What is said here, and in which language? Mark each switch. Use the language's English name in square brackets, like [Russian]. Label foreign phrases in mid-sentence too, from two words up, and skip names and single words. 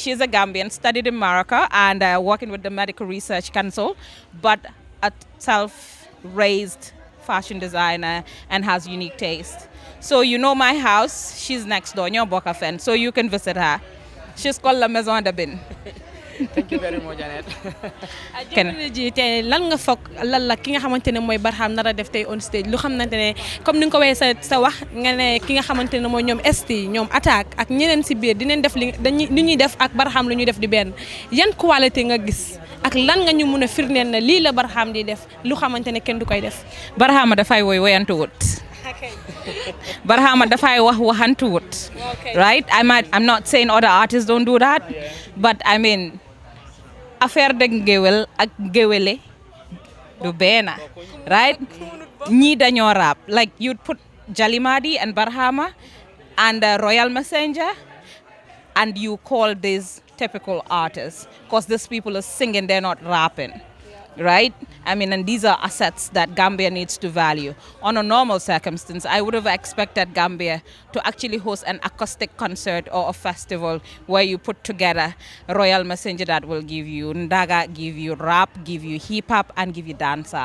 [English] She's a Gambian, studied in Morocco and working with the Medical Research Council, but a self-raised fashion designer and has unique taste. So you know my house, she's next door, Nyo Boka Fen, so you can visit her. She's called La Maison de Bin. Thank you very much, Janet. [Wolof] jamono ji tey lan nga foog lan la ki nga xamante ne mooy Barham nar a def tey [English] on stage [Wolof] lu xamante ne comme ni nga ko waxee sa wax nga ne ki nga xamante ne mooy ñoom ST ñoom attaque ak ñeneen si biir dinañ def li ñuy def ak Barham lu ñuy def di benn yan qualité nga gis ak lan nga ñu mun a firndeel na lii la Barham di def lu xamante ne kenn du koy def. Barhama dafay woyantu wut. Barhama dafay wax waxantu wut. [English] Right? I'm not saying other artists don't do that, but I mean, [Wolof] affaire de ngewel ak ngewele du benn, right? Ñii dañoo rap. [English] Like you'd put Jalimadi and Barhama and Royal Messenger and you call these typical artists because these people are singing, they're not rapping, right? I mean, and these are assets that Gambia needs to value. On a normal circumstance, I would have expected Gambia to actually host an acoustic concert or a festival where you put together a Royal Messenger that will give you Ndaga, give you rap, give you hip-hop, and give you dancehall.